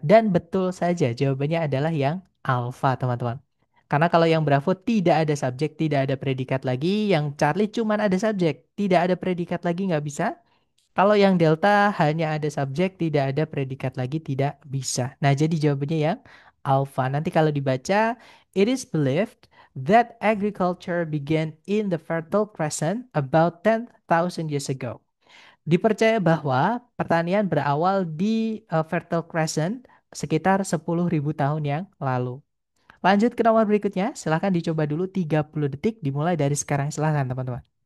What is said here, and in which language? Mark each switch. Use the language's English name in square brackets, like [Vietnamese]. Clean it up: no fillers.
[Indonesian] Dan betul saja, jawabannya adalah yang alpha, teman-teman. Karena kalau yang Bravo tidak ada subjek, tidak ada predikat lagi, yang Charlie cuma ada subjek, tidak ada predikat lagi, nggak bisa. Kalau yang delta hanya ada subjek, tidak ada predikat lagi, tidak bisa. Nah, jadi jawabannya yang alpha. Nanti kalau dibaca, [English] it is believed that agriculture began in the Fertile Crescent about 10,000 years ago. [Indonesian] Dipercaya bahwa pertanian berawal di Fertile Crescent sekitar 10.000 tahun yang lalu. Lanjut ke nomor berikutnya, silahkan dicoba dulu 30 detik dimulai dari sekarang. Silahkan teman-teman.